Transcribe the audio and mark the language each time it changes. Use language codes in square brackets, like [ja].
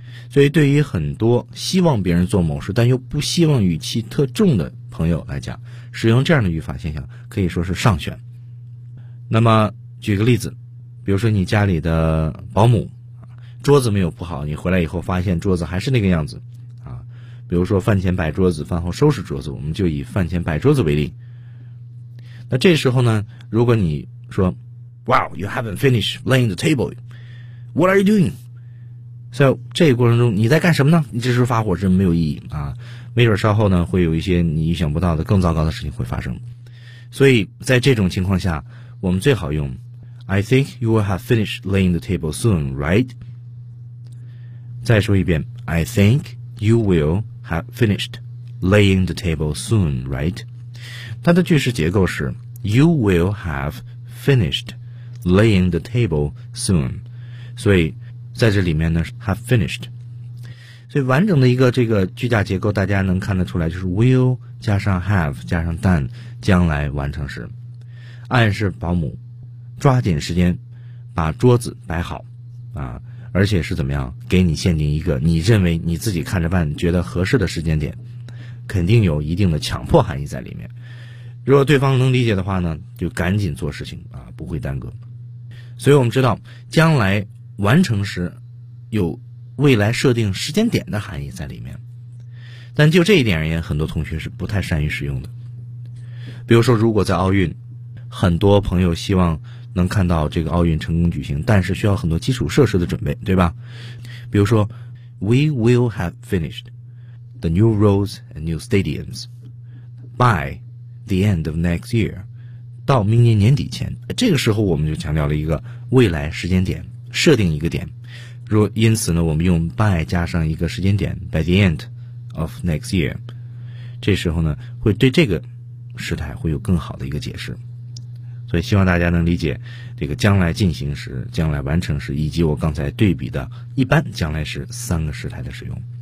[zh] 所以对于很多希望别人做某事但又不希望语气特重的朋友来讲，使用这样的语法现象可以说是上选。那么举个例子，比如说你家里的保姆桌子没有铺好，你回来以后发现桌子还是那个样子，比如说饭前摆桌子饭后收拾桌子，我们就以饭前摆桌子为例。那这时候呢，如果你说 [en] Wow, you haven't finished laying the table, what are you doing? [zh] So 这个过程中你在干什么呢？你这时候发火是没有意义啊，没准稍后呢会有一些你意想不到的更糟糕的事情会发生。所以在这种情况下我们最好用 [en] I think you will have finished laying the table soon, right? [zh] 再说一遍 [en] I thinkYou will have finished laying the table soon, right? [zh] 它的句式结构是 [en] You will have finished laying the table soon. [zh] 所以在这里面呢 [en] have finished. [zh] 所以完整的一个这个句架结构大家能看得出来，就是 will 加上 have 加上 done 将来完成时，暗示保姆抓紧时间把桌子摆好啊，而且是怎么样给你限定一个你认为你自己看着办觉得合适的时间点，肯定有一定的强迫含义在里面。如果对方能理解的话呢，就赶紧做事情啊，不会耽搁。所以我们知道将来完成时有未来设定时间点的含义在里面。但就这一点而言，很多同学是不太善于使用的。比如说如果在奥运，很多朋友希望能看到这个奥运成功举行，但是需要很多基础设施的准备，对吧？ [en] 比如说 We will have finished the new roads and new stadiums by the end of next year， [zh] 到明年年底前。这个时候我们就强调了一个未来时间点，设定一个点。如因此呢，我们用 by 加上一个时间点 [en] by the end of next year， [zh] 这时候呢会对这个时态会有更好的一个解释。所以希望大家能理解这个将来进行时、将来完成时以及我刚才对比的一般将来时三个时态的使用。